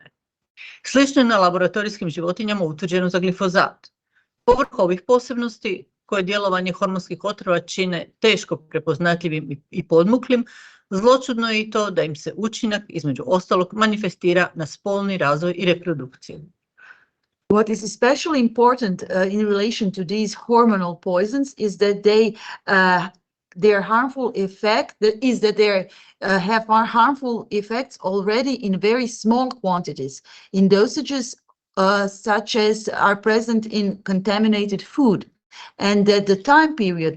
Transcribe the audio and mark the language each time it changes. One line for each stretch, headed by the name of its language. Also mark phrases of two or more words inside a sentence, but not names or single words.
Croatian: Slično je na laboratorijskim životinjama utvrđeno za glifozat. Povrh ovih posebnosti, koje djelovanje hormonskih otrova čine teško prepoznatljivim i podmuklim, zločudno je i to da im se učinak, između ostalog, manifestira na spolni razvoj i reprodukciju.
English: What is especially important in relation to these hormonal poisons is that their harmful effect is that they have harmful effects already in very small quantities, in dosages such as are present in contaminated food, and that the time period